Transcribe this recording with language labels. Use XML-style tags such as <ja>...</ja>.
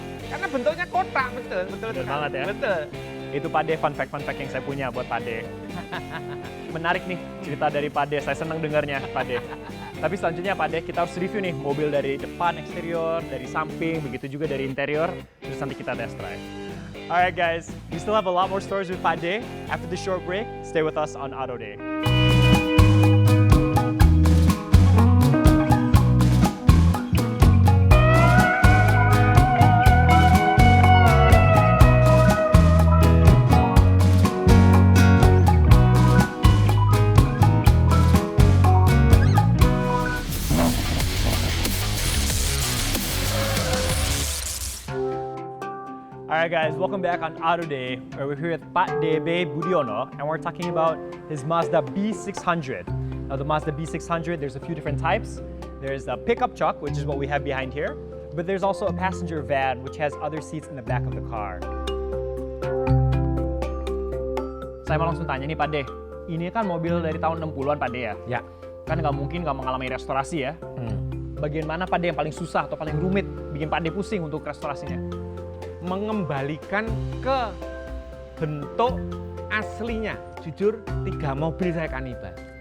<id>Karena bentuknya kotak, betul Betul sekali. banget ya. Betul. Itu Pak De, fun fact yang saya punya buat Pak De. Menarik nih cerita dari Pak De, saya senang dengarnya Pak De. Tapi selanjutnya Pak De, kita harus review nih mobil dari depan, eksterior, dari samping, begitu juga dari interior. Terus nanti kita test drive.</id> <en>Alright guys, we still have a lot more stories with Pak De. After the short break, stay with us on Auto Day. Alright guys, welcome back on Auto Day, where we're here with Pak Debe Budiono, and we're talking about his Mazda B600. Now the Mazda B600, there's a few different types. There's a pickup truck, which is what we have behind here, but there's also a passenger van, which has other seats in the back of the car.</en> <id>Saya mau langsung tanya nih Pak De, ini kan mobil dari tahun 60-an Pak De ya? Ya. Kan nggak mungkin nggak mengalami restorasi ya? Bagian mana Pak De yang paling susah atau paling rumit, bikin Pak De pusing untuk restorasinya? Mengembalikan ke bentuk aslinya. Jujur, 3 mobil saya kanibal.</id>